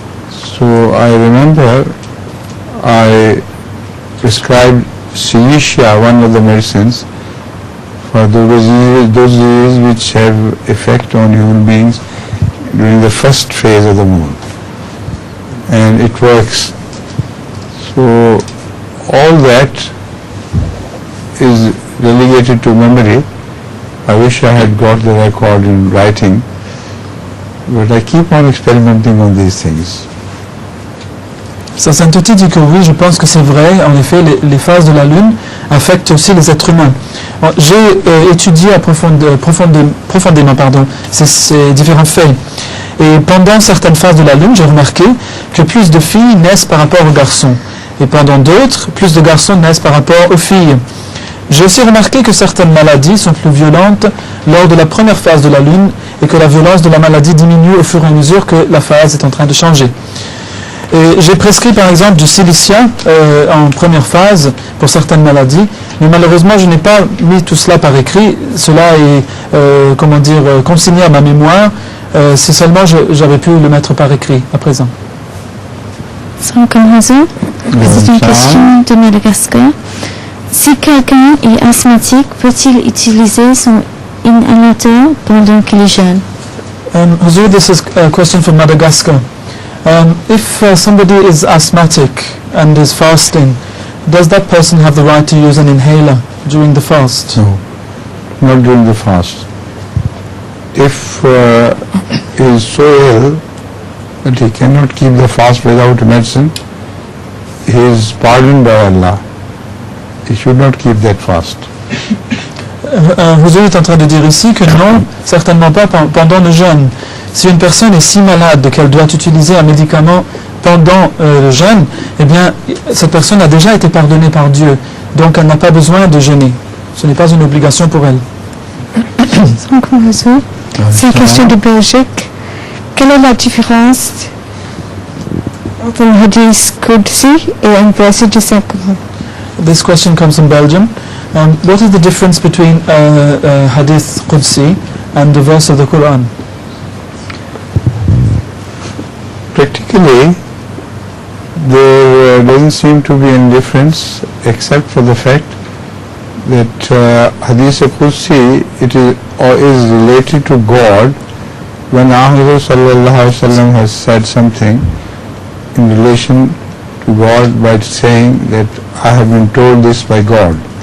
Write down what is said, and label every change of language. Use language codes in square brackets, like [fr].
[en] So I remember I prescribed Cilicia, one of the medicines, for those diseases which have effect on human beings during the first phase of the moon, and it works. So all that is relegated to memory. I wish I had got the record in writing, but I keep on experimenting on these things. [fr] Sa Sainteté dit que oui, je pense que c'est vrai, en effet, les phases de la Lune affectent aussi les êtres humains. J'ai étudié profondément ces différents faits. Et pendant certaines phases de la Lune, j'ai remarqué que plus de filles naissent par rapport aux garçons. Et pendant d'autres, plus de garçons naissent par rapport aux filles. J'ai aussi remarqué que certaines maladies sont plus violentes lors de la première phase de la Lune et que la violence de la maladie diminue au fur et à mesure que la phase est en train de changer. Et j'ai prescrit par exemple du Cilicia en première phase pour certaines maladies, mais malheureusement je n'ai pas mis tout cela par écrit. Cela est consigné à ma mémoire. Si seulement j'avais pu le mettre par écrit à présent. C'est une question de Madagascar. Si quelqu'un est asthmatique, peut-il utiliser son inhalateur pendant qu'il est jeune? [en] Huzur, this is a question from Madagascar. If somebody is asthmatic and is fasting, does that person have the right to use an inhaler during the fast? No, not during the fast. If he is so ill that he cannot keep the fast without medicine, he is pardoned by Allah. He should not keep that fast. [fr] Huzur est en train de dire ici que non, certainement pas pendant le jeûne. Si une personne est si malade qu'elle doit utiliser un médicament pendant le jeûne, eh bien, cette personne a déjà été pardonnée par Dieu. Donc, elle n'a pas besoin de jeûner. Ce n'est pas une obligation pour elle. C'est une question de Belgique. Quelle est la différence entre un hadith Qudsi et un verset du Saint-Coran? [en] This question comes from Belgium. What is the difference between Hadith Qudsi and the verse of the Quran? Practically, there doesn't seem to be any difference except for the fact that Hadith Qudsi is related to God when Ahmad sallallahu alaihi wasallam has said something in relation to God by saying that I have been told this by God.